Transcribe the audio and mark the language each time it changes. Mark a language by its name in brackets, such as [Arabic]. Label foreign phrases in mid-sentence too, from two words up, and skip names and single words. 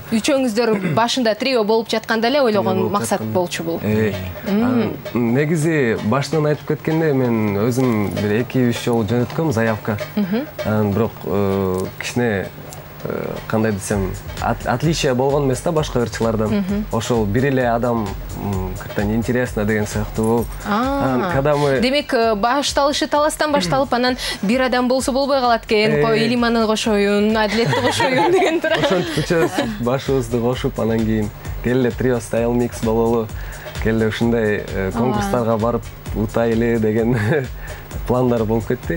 [Kyrgyz] Үчөөңүздөр башында трио болуп жатканда эле ойлогон максат болчу бул. Негизи башынан айтып кеткенде мен өзүм бир 2-3 жолу жөнөткөм заявка. Анан бирок кичине кандай десем, отличие болгон эмес да башка ырчылардан. Ошол бир эле адам [Russian] как-то неинтересно [Kyrgyz] деген сыяктуу болуп. [Russian] Когда мы [Kyrgyz] демек башталышы таластан башталып, анан бир адам болсо болбой калат экен. Кой Илиманы кошоюн, Адилетти кошоюн деген тура. Ошентип башыбызды кошуп, анан кийин келе Trio Style Mix бололу. Келе ушундай конкурстарга барып утайлы деген пландар болуп кетти.